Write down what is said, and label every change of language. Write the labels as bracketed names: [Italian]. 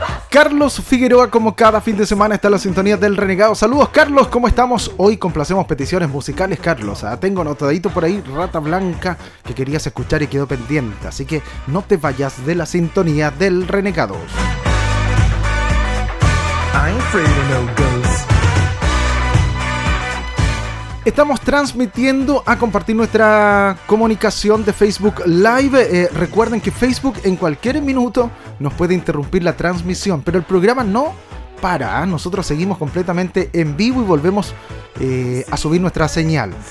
[Spanish] Carlos Figueroa, como cada fin de semana, está en la sintonía del Renegado. Saludos, Carlos, ¿cómo estamos? Hoy complacemos peticiones musicales, Carlos. Tengo anotadito por ahí, Rata Blanca, que querías escuchar y quedó pendiente. Así que no te vayas de la sintonía del Renegado. [English] I ain't afraid of no ghosts. [Spanish] Estamos transmitiendo a compartir nuestra comunicación de Facebook Live. Recuerden que Facebook en cualquier minuto nos puede interrumpir la transmisión, pero el programa no para. Nosotros seguimos completamente en vivo y volvemos a subir nuestra señal.